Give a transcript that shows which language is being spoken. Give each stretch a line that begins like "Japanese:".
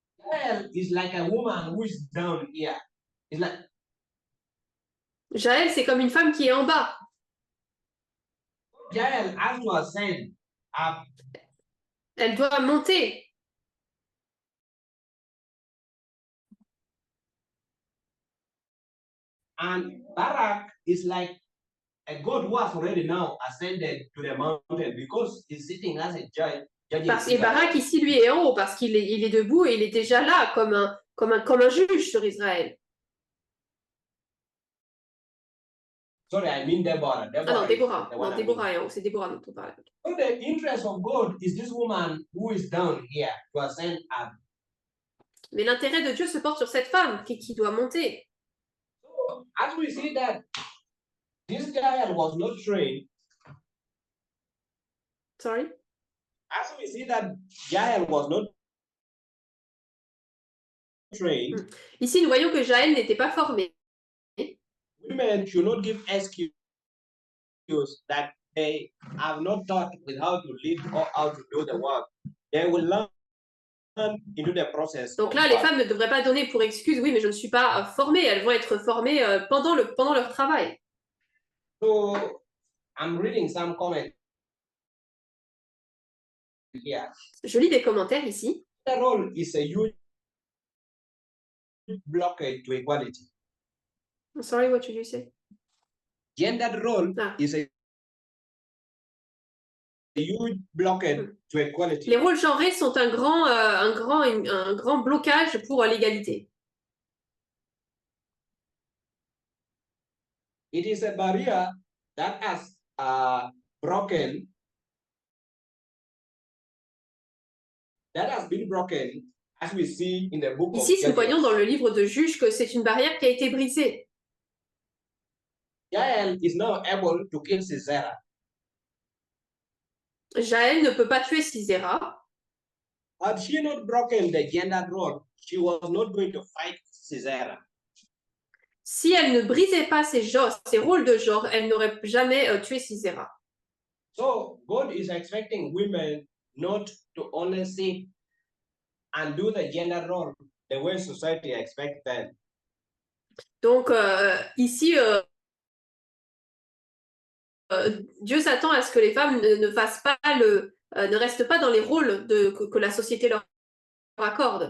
English: Jael is like a woman who is down here. It's like
French: Jaël c'est comme une femme qui est en bas.
English: Jael has to ascend up.
French: Elle doit monter.
English: And Barak is like a god who has already now ascended to the mountain because he's sitting as a judge.
French: Et Barak ici lui est en haut parce qu'il est debout et il est déjà là comme un juge sur Israël.
English: Sorry, I mean Deborah.
French: Ah non, Déborah.
English: The one
French: Non,
English: I
French: Déborah
English: mean.
French: est en haut, c'est Déborah dont on parle.
English: So the interest of God is this woman who is down here to ascend up.
French: Mais l'intérêt de Dieu se porte sur cette femme qui doit monter.
English: So as we see that this Jael was not trained, Sorry? as we see that Jael was not trained,
French: Ici, nous voyons que Jaël n'était pas formé.
English: women should not give excuse that they have not taught with how to lead or how to do the work. They will learn into the process.
French: Donc
English: of
French: là, les
English: work.
French: femmes ne devraient pas donner pour excuse, oui, mais je ne suis pas formée. Elles vont être formées pendant leur travail.
English: So I'm reading some comments here.
French: Je lis des commentaires ici.
English: The role is a huge blockade to equality. I'm sorry, what did you say? Gendered role Ah. is a huge blockade to equality.
French: Les rôles genrés sont un grand blocage pour l'égalité.
English: It is a barrier that has broken, that has been broken, as we see in the book
French: Ici,
English: of
French: nous voyons
English: Judges.
French: dans le livre de Juges que c'est une barrière qui a été brisée.
English: Jael is now able to kill Sisera.
French: Jaël ne peut pas tuer Sisera.
English: Had she not broken the gendered role, she was not going to fight Sisera.
French: Si elle ne brisait pas ses rôles de genre, elle n'aurait jamais tué Sisera.
English: So God is expecting women not to only sit and do the gender role the way society expects them.
French: Donc ici, Dieu s'attend à ce que les femmes ne fassent pas ne restent pas dans les rôles que la société leur accorde.